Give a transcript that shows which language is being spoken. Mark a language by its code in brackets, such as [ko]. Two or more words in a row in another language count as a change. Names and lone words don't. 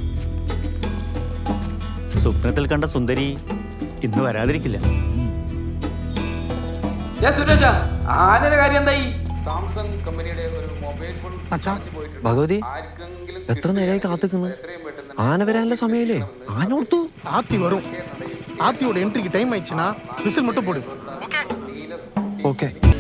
[ml] സ്വപ്നത്തിൽ കണ്ട സുന്ദരി ഇന്ന് വരാതിരിക്കില്ല. സുരേഷ, ആനയുടെ കാര്യം എന്തായി? സാംസങ് കമ്പനിയുടെ ഒരു [en] mobile phone [ml] ഭഗവതി, എത്ര നേരമായി കാത്തുക്കുന്നു? ആന വരാനുള്ള സമയല്ലേ? ആന ഓർത്തു. [ta] ஆத்தி வரும். ஆத்தியோட என்ட்ரிக்கு டைம் ஆயிடுச்சுன்னா விசில் மட்டும் போடு. [ml] ഓക്കെ.